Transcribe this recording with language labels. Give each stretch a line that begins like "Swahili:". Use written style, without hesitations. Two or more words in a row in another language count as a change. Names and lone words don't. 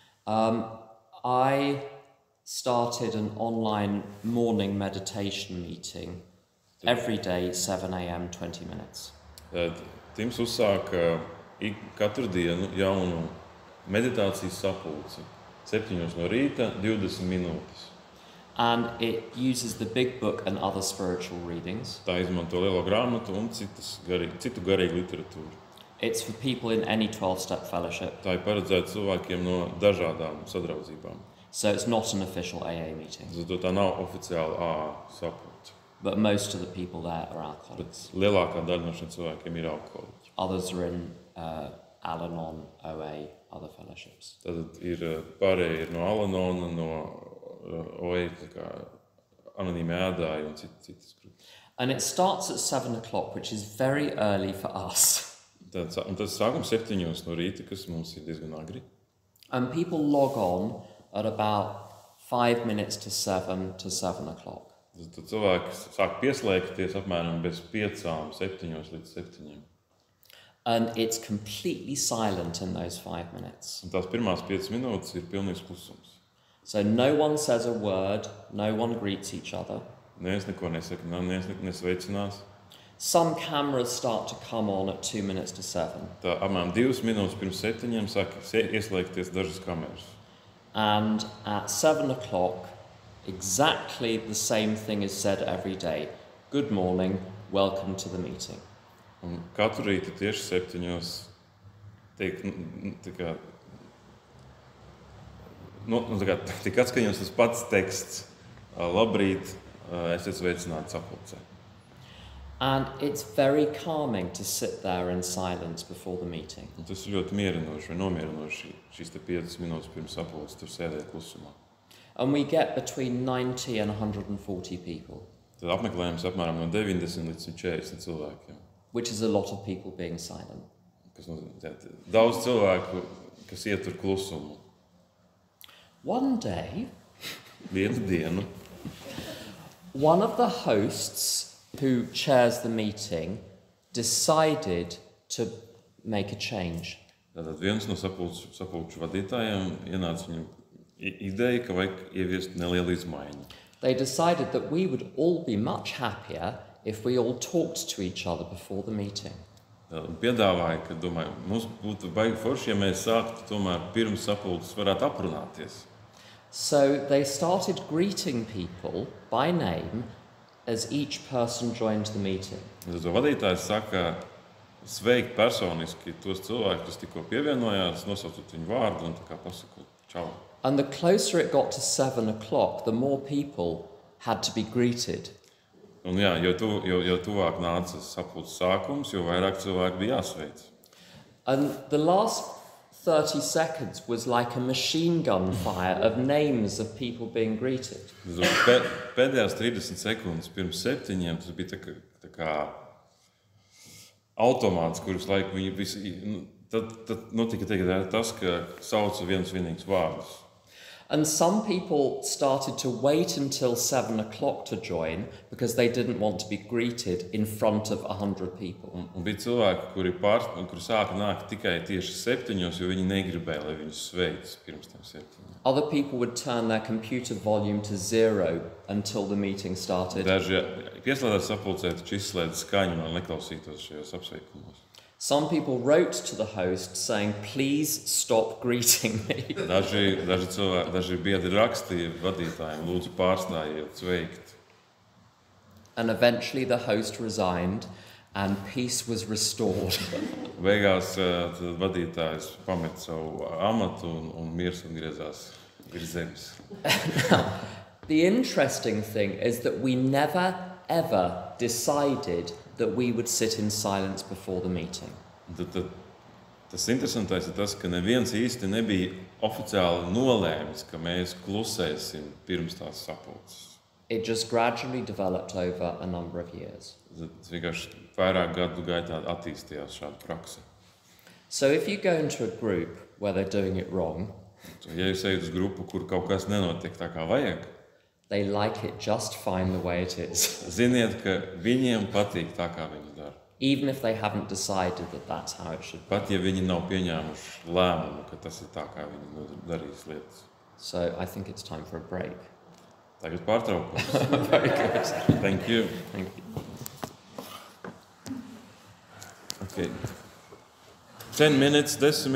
English: I started an online morning meditation meeting every day, 7 a.m., 20 minutes.
Latvian: Tims uzsāka katru dienu jaunu meditācijas sapulci. 7 no rīta, 20 minūtes.
English: And it uses the big book and other spiritual readings.
Latvian: Tā izmanto lielo grāmatu un citu garīgu literatūru.
English: It's for people in any 12-step fellowship.
Latvian: Tā ir paredzēta cilvēkiem no dažādām sadraudzībām.
English: So it's not an official AA meeting.
Latvian: Zato tā nav oficiāla AA sapulce.
English: But most of the people there are alcoholics.
Latvian: Bet lielākā daļa no šiem cilvēkiem ir alkoholiķi.
English: Others are in Al-Anon, OA, other fellowships.
Latvian: Tad pārējie ir no Al-Anona, no OA, anonīmi ēdāji un citas grupas.
English: And it starts at 7 o'clock, which is very early for us.
Latvian: Un tas sākums 7 no rīta, kas mums ir diezgan agri.
English: And people log on at about 5 minutes to 7 o'clock.
Latvian: Tad cilvēki sāk pieslēgties apmēram bez 5, 7 līdz 7.
English: And it's completely silent in those 5 minutes.
Latvian: Un tās pirmās 5 minūtes ir pilnīgs klusums.
English: So no one says a word, no one greets each other.
Latvian: Neviens neko nesaka, neviens nesveicinās.
English: Some cameras start to come on at 2 minutes to 7.
Latvian: Tā apmēram 2 minūtes pirms 7 sāk ieslēgties dažas kameras.
English: And at 7 o'clock, exactly the same thing is said every day. Good morning, welcome to the meeting.
Latvian: Un katru rītu tieši 7 tiek atskaņots tas pats teksts. Labrīt, esiet sveicināti sapulcē.
English: And it's very calming to sit there in silence before the meeting.
Latvian: Un tas ir ļoti mierinoši vai nomierinoši šīs 5 minūtes pirms sapulces tur sēdēt klusumā.
English: And we get between 90 and 140 people.
Latvian: Tad apmeklējums apmēram no 90 līdz 40 cilvēkiem.
English: Which is a lot of people being silent.
Latvian: Kas nozīmē, daudz cilvēku, kas ietur klusumu.
English: One day,
Latvian: Vienu dienu,
English: one of the hosts who chairs the meeting decided to make a change.
Latvian: Tātad viens no sapulču vadītājiem ienāca viņam ideja, ka vajag ieviest nelielu izmaiņu.
English: They decided that we would all be much happier if we all talked to each other before the meeting.
Latvian: Piedāvāja, ka, domāju, mums būtu baigi forši, ja mēs sāktu tomēr pirms sapulces varētu aprunāties.
English: So they started greeting people by name as each person joined the meeting.
Latvian: Tad vadītājs saka sveikt personiski tos cilvēkus, kas tikko pievienojās, nosaucot viņu vārdu un tā kā pasakot čau.
English: And the closer it got to 7 o'clock, the more people had to be greeted.
Latvian: Un jā, jo tuvāk nāca sapulces sākums, jo vairāk cilvēku bija jāsveic.
English: And the last 30 seconds was like a machine gun fire of names of people being greeted.
Latvian: Pēdējās 30 sekundes pirms 7 tas bija tā kā automāts, kurus laiku viņi visi... Tad notika tas, ka sauca viens vienīgs vārdus.
English: And some people started to wait until 7 o'clock to join because they didn't want to be greeted in front of 100 people.
Latvian: Un bija cilvēki, kuri sāka nākt tikai tieši 7, jo viņi negribēja, lai viņus sveic pirms tam 7.
English: Other people would turn their computer volume to 0 until the meeting started.
Latvian: Daži pieslēdzās sapulcē, taču izslēdz skaņu un neklausītos šajos apsveikumos.
English: Some people wrote to the host saying, please stop greeting me.
Latvian: Daži biedri rakstīja vadītājiem, lūdzu pārstājiet sveikt.
English: And eventually the host resigned and peace was restored.
Latvian: Beigās vadītājs pamet savu amatu un miers atgriezās virs zemes.
English: Now, the interesting thing is that we never, ever decided that we would sit in silence before the meeting.
Latvian: Tas interesantais ir tas, ka neviens īsti nebija oficiāli nolēmis, ka mēs klusēsim pirms tās sapulces.
English: It just gradually developed over a number of years.
Latvian: Tas vienkārši vairāk gadu gaitā attīstījās šāda prakse.
English: So if you go into a group where they're doing it wrong,
Latvian: ja jūs ejat uz grupu, kur kaut kas nenotiek tā kā vajag,
English: they like it just fine the way it is.
Latvian: Ziniet, ka viņiem patīk tā, kā viņi dara.
English: Even if they haven't decided that that's how it should be.
Latvian: Pat ja viņi nav pieņēmuši lēmumu, ka tas ir tā, kā viņi darīs lietas.
English: So I think it's time for a break.
Latvian: Tagad pārtraukums.
English: Very good. Thank you. Thank you. Okay. 10 minutes, 10 minutes.